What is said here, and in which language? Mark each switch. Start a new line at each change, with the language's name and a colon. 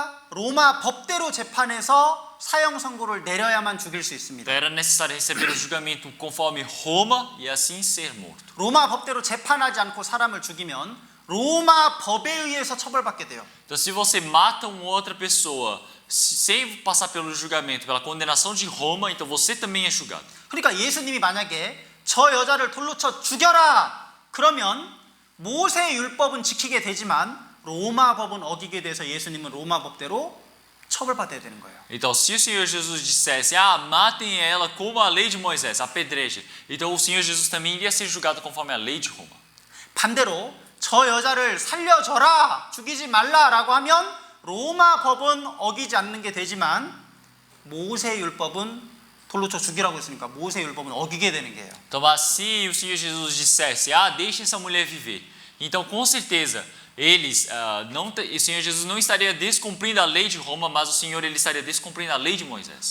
Korean: 로마 법대로 재판해서 사형 선고를 내려야만 죽일 수 있습니다.
Portuguese: Então, era necessário receber o julgamento conforme Roma e assim ser morto.
Korean: 로마 법대로 재판하지 않고 사람을 죽이면 로마 법에 의해서 처벌받게 돼요.
Portuguese: Então, se você mata uma outra pessoa sem passar pelo julgamento, pela condenação de Roma, então você também é julgado.
Korean: 그러니까 예수님이 만약에 저 여자를 돌로 쳐 죽여라 그러면 모세의 율법은 지키게 되지만 로마 법은 어기게 돼서 예수님은 로마 법대로 처벌받아야 되는 거예요.
Portuguese: Então, se o Senhor Jesus dissesse, matem ela como a lei de Moisés, apedrejem, então o Senhor Jesus também iria ser julgado conforme a lei de Roma.
Korean: 반대로 저 여자를 살려줘라, 죽이지 말라라고 하면 로마 법은 어기지 않는 게 되지만 모세 율법은 돌로 쳐 죽이라고 했으니까 모세 율법은 어기게 되는 게예요.
Portuguese: Então, mas se o Senhor Jesus dissesse, deixe essa mulher viver, então com certeza o Senhor Jesus não estaria descumprindo a lei de Roma, mas o Senhor ele estaria descumprindo a lei de Moisés.